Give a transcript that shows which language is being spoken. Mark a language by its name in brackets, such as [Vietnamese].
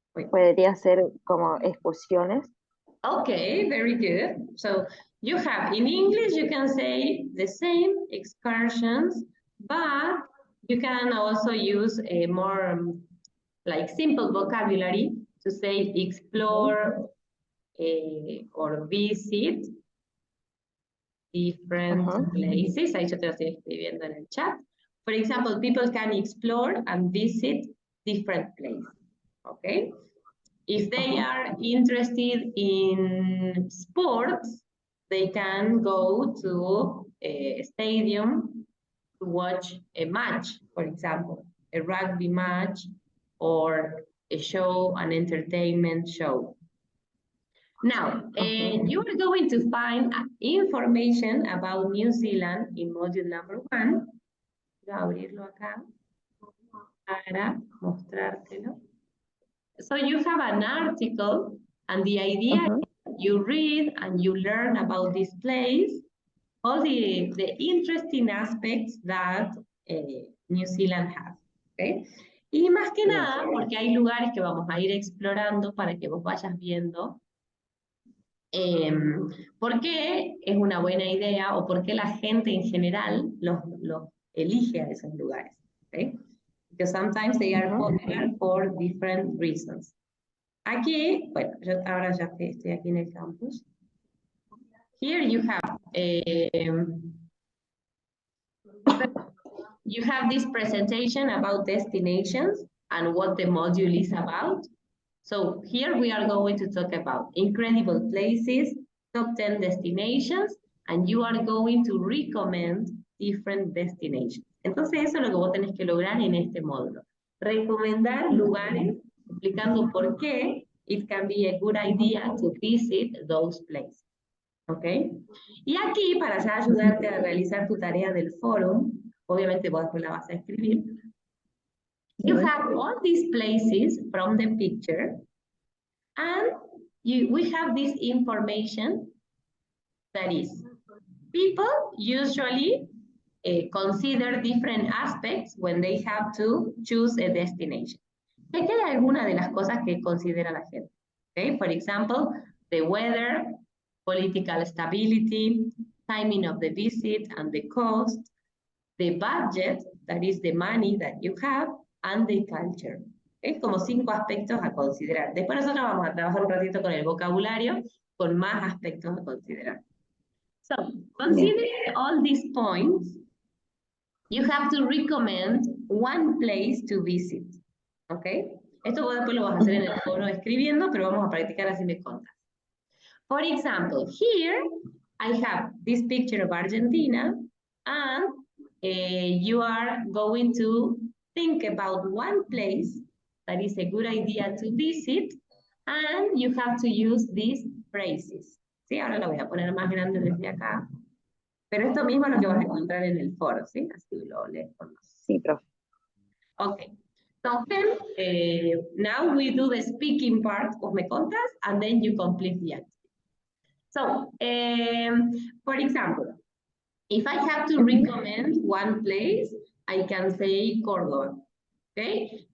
[Spanish] Podría ser como excursiones. [English] Okay, very good. So you have, in English, you can say the same, excursions, but you can also use a more like simple vocabulary to say explore or visit different places. [Spanish] Ahí yo te lo estoy escribiendo en el chat. [English] For example, people can explore and visit different places, okay? If they are interested in sports, they can go to a stadium to watch a match, for example, a rugby match or a show, an entertainment show. Now, you are going to find information about New Zealand in module number 1. [Spanish] Voy a abrirlo acá para mostrártelo. [English] So you have an article, and the idea is you read and you learn about this place, all the interesting aspects that New Zealand has. Okay? [Spanish] Y más que nada, porque hay lugares que vamos a ir explorando para que vos vayas viendo por qué es una buena idea o por qué la gente en general los elige a esos lugares. [English] Okay? Because sometimes they are popular for different reasons. [Spanish] Aquí, bueno, ahora ya estoy aquí en el campus. [English] Here you have this presentation about destinations and what the module is about. So here we are going to talk about incredible places, top 10 destinations, and you are going to recommend different destinations. [Spanish] Entonces eso es lo que vos tenés que lograr en este módulo. Recomendar lugares explicando por qué [English] it can be a good idea to visit those places. ¿Ok? [Spanish] Y aquí, para ya ayudarte a realizar tu tarea del foro, obviamente vos después la vas a escribir, [English] you have all these places from the picture, and we have this information that is, people usually consider different aspects when they have to choose a destination. [Spanish] Aquí hay algunas de las cosas que considera la gente. [English] Okay? For example, the weather, political stability, timing of the visit and the cost, the budget, that is the money that you have, and the culture. [Spanish] Es como 5 aspectos a considerar. Después nosotros vamos a trabajar un ratito con el vocabulario, con más aspectos a considerar. [English] So, considering all these points, you have to recommend one place to visit. Okay? [Spanish] Esto vos después lo vas a hacer en el foro escribiendo, pero vamos a practicar así me contas. [English] For example, here I have this picture of Argentina, and you are going to think about one place that is a good idea to visit, and you have to use these phrases. [Spanish] ¿Sí? Ahora lo voy a poner más grande desde acá. Pero esto mismo es lo que vas a encontrar en el foro, ¿sí? Así lo lees con los... Sí, profe. [English] Okay. So then, now we do the speaking part of [Spanish] me contas, [English] and then you complete the activity. So, for example, if I have to recommend one place, I can say Córdoba, okay?